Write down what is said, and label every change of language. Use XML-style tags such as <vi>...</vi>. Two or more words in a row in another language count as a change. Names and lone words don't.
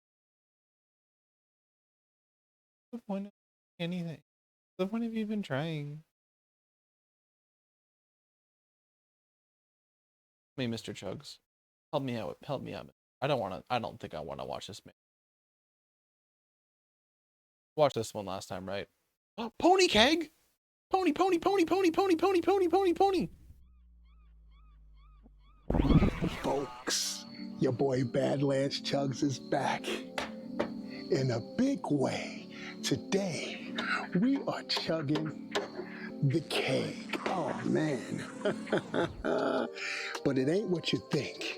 <en>What's the point of anything? What's the point of even trying? Me, Mr. Chugs. Help me out. Help me out. I don't think I want to watch this, man. Watch this one last time, right? Oh, pony keg! Pony, pony, pony, pony, pony, pony, pony, pony, pony. Folks, your boy Badlands Chugs is back in a big way. Today, we are chugging the keg. Oh, man. But it ain't what you think.</en>